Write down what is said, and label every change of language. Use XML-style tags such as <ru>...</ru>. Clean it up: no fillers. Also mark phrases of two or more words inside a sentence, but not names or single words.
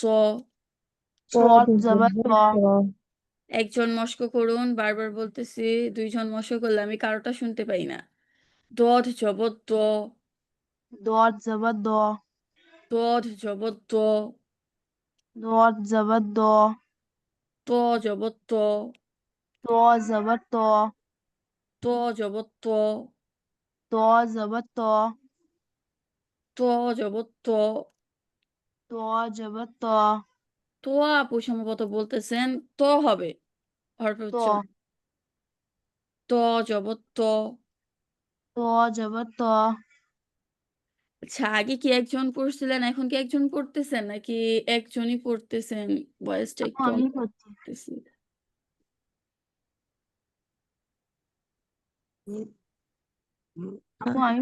<bn>সদ সদ জবর জবর স। স একজন মশক করুন। বারবার বলতেছি, ২ জন মশক করলে আমি কারোটা শুনতে পাই না। দদ জবর দ, দদ জবর দ, দদ জবর দ, দদ জবর দ, ত জবর ত, ত জবর ত, ত জবর ত, ত জবর ত, ত জবর ত। ত জবর ত, তো আপু সম্ভবত বলতেছেন ত হবে হরফের ত, উচ্চারণ। ত জবর ত। ত জবর ত। আচ্ছা, আগে কি একজন পড়ছিলেন, এখন কি একজন পড়তেছেন নাকি একজনই পড়তেছেন? ভয়েসটা আপু একটু আমি অন্য করছি। করতেছি। আপু আমি</bn>